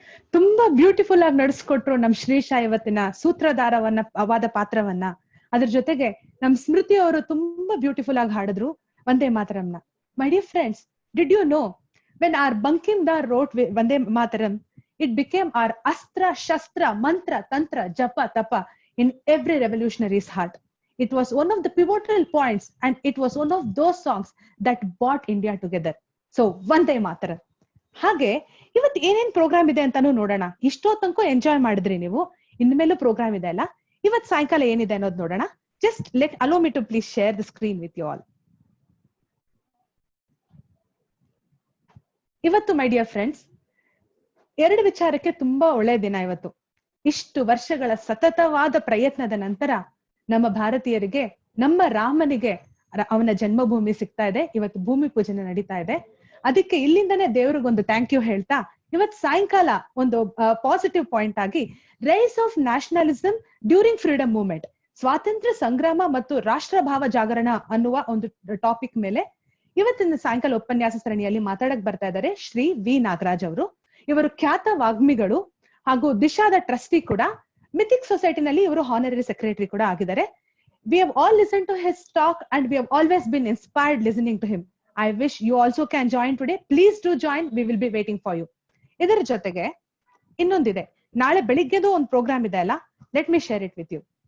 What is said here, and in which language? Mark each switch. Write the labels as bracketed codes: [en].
[kn] ತುಂಬಾ ಬ್ಯೂಟಿಫುಲ್ ಆಗಿ ನಡೆಸ್ಕೊಟ್ರು ನಮ್ ಶ್ರೀಶಾ ಇವತ್ತಿನ ಸೂತ್ರಧಾರವಾದ ಪಾತ್ರವನ್ನ. ಅದ್ರ ಜೊತೆಗೆ ನಮ್ ಸ್ಮೃತಿ ಅವರು ತುಂಬಾ ಬ್ಯೂಟಿಫುಲ್ ಆಗಿ ಹಾಡಿದ್ರು Vande ಮಾತರಂನ. [en] My dear friends, did you know when our Bankim Dar wrote Vande Mataram, it became our astra, shastra, mantra, tantra, japa, tapa in every revolutionary's heart. It was one of the pivotal points and it was one of those songs that brought India together. So, Vande Mataram. [kn] ಹಾಗೆ ಇವತ್ತು ಏನೇನ್ program ಇದೆ ಅಂತಾನು ನೋಡೋಣ. ಇಷ್ಟೋ ತನಕ enjoy ಮಾಡಿದ್ರಿ ನೀವು, ಇನ್ಮೇಲೂ ಪ್ರೋಗ್ರಾಮ್ ಇದೆ ಅಲ್ಲ. ಇವತ್ ಸಾಯಂಕಾಲ ಏನಿದೆ ಅನ್ನೋದು ನೋಡೋಣ. [en] Just allow me to please share the screen with you all. [kn] ಇವತ್ತು [en] my dear friends, [kn] 2 ವಿಚಾರಕ್ಕೆ ತುಂಬಾ ಒಳ್ಳೆ ದಿನ ಇವತ್ತು. ಇಷ್ಟು ವರ್ಷಗಳ ಸತತವಾದ ಪ್ರಯತ್ನದ ನಂತರ ನಮ್ಮ ಭಾರತೀಯರಿಗೆ, ನಮ್ಮ ರಾಮನಿಗೆ ಅವನ ಜನ್ಮಭೂಮಿ ಸಿಗ್ತಾ ಇದೆ. ಇವತ್ತು ಭೂಮಿ ಪೂಜನೆ ನಡೀತಾ ಇದೆ. ಅದಕ್ಕೆ ಇಲ್ಲಿಂದನೇ ದೇವ್ರಿಗೊಂದು ಥ್ಯಾಂಕ್ ಯು ಹೇಳ್ತಾ, ಇವತ್ ಸಾಯಂಕಾಲ ಒಂದು ಪಾಸಿಟಿವ್ ಪಾಯಿಂಟ್ ಆಗಿ [en] rise of nationalism during freedom movement, [kn] ಸ್ವಾತಂತ್ರ್ಯ ಸಂಗ್ರಾಮ ಮತ್ತು ರಾಷ್ಟ್ರ ಭಾವ ಜಾಗರಣ ಅನ್ನುವ ಒಂದು ಟಾಪಿಕ್ ಮೇಲೆ ಇವತ್ತಿನ ಸಾಯಂಕಾಲ ಉಪನ್ಯಾಸ ಸರಣಿಯಲ್ಲಿ ಮಾತಾಡಕ್ ಬರ್ತಾ ಇದ್ದಾರೆ ಶ್ರೀ ವಿ ನಾಗರಾಜ್ ಅವರು. ಇವರು ಖ್ಯಾತ ವಾಗ್ಮಿಗಳು ಹಾಗೂ ದಿಶಾದ ಟ್ರಸ್ಟಿ ಕೂಡ. ಮಿಥಿಕ್ ಸೊಸೈಟಿನಲ್ಲಿ ಇವರು ಹಾನರರಿ ಸೆಕ್ರೆಟರಿ ಕೂಡ ಆಗಿದ್ದಾರೆ. [en] We have all listened to his talk and we have always been inspired listening to him. I wish you also can join today. Please do join. We will be waiting for you. [kn] ಇದರ ಜೊತೆಗೆ ಇನ್ನೊಂದಿದೆ, ನಾಳೆ ಬೆಳಿಗ್ಗೆದು ಒಂದು program ಇದೆ ಅಲ್ಲ. [en] Let me share it with you.